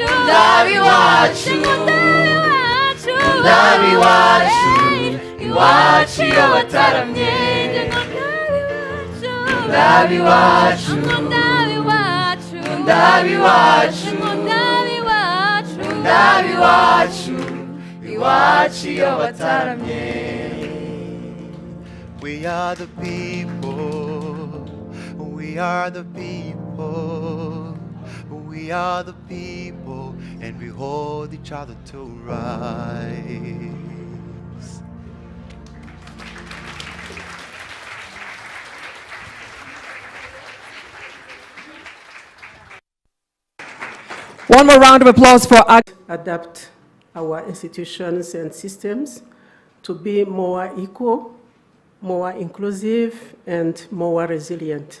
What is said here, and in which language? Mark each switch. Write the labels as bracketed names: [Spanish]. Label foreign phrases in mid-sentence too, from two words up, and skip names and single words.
[Rundi] Ndabi wacu, Ndabi wacu, iwacu y'abataramye. Ndabi wacu, ndabi wacu, Ndabi wacu, ndabi wacu, Ndabi wacu, iwacu y'abataramye. [English] We are the people, we are the people, we are the people, and we hold each other to rise. One more round of applause for adapt our institutions and systems to be more equal, more inclusive, and more resilient.